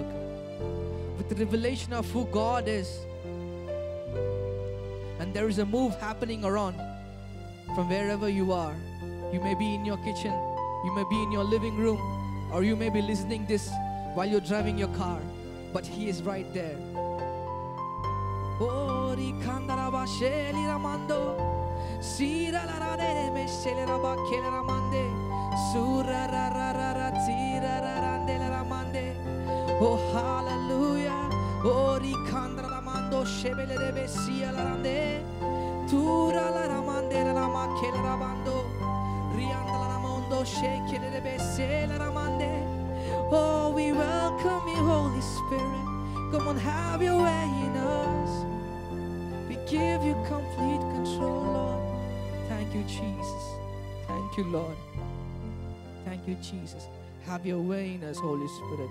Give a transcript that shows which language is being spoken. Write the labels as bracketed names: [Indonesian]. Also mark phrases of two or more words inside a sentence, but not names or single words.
[English] With the revelation of who God is. And there is a move happening around from wherever you are. You may be in your kitchen, You may be in your living room, or you may be listening this while you're driving your car, but He is right there. Oh, rikandaraba sheli ramando, sira la ra de me sheli raba kele ramande, sura ra ra ra ra tira ra rande la ramande. Oh, hallelujah. Oh, rikandara ramando shebele de besia la rande, tura la ramande la rama kele rabando, rianda la ramondo shekele de besia la ramande. Oh, we welcome you, Holy Spirit. Come on, have your way in us. We give you complete control, Lord. Thank you, Jesus. Thank you, Lord. Thank you, Jesus. Have your way in us, Holy Spirit.